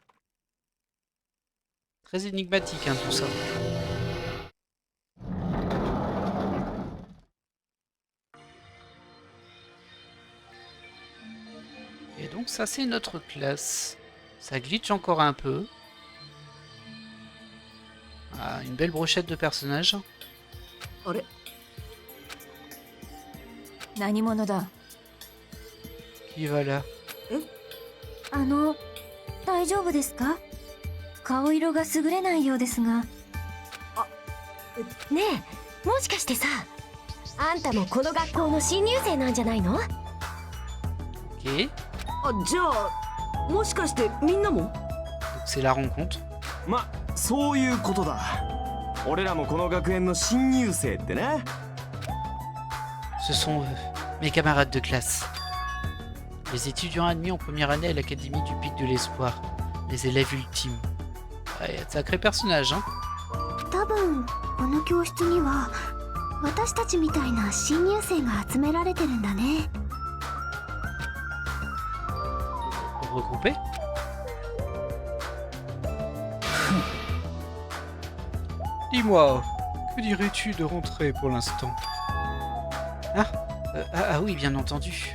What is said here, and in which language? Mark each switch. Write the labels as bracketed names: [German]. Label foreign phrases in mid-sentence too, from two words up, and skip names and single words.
[French] Très énigmatique hein, tout ça. Et donc ça c'est notre classe. Ça glitch encore un peu. Ah, une belle brochette de personnages. [Japanese] あれ何者だ [French] Qui va là? [Japanese] 大丈夫ですか顔色が優れないようですが。ねえ、もしかしてさ、あんたもこの学校の新入生なんじゃないの？ [French] Ok. [Japanese] じゃあもしかしてみんなも？ [French] Donc c'est la rencontre. [Japanese] ま、そういうことだ。俺らもこの学園の新入生ってね。 [French] Ce sont mes camarades de classe. Les étudiants admis en première année à l'Académie du Pic de l'Espoir. Les élèves ultimes. Ouais, sacré personnage, hein. [Japanese] 多分この教室には私たちみたいな新入生が集められてるんだね。 [French] Pour regrouper. Dis-moi, Que dirais-tu de rentrer pour l'instant? Ah oui, bien entendu.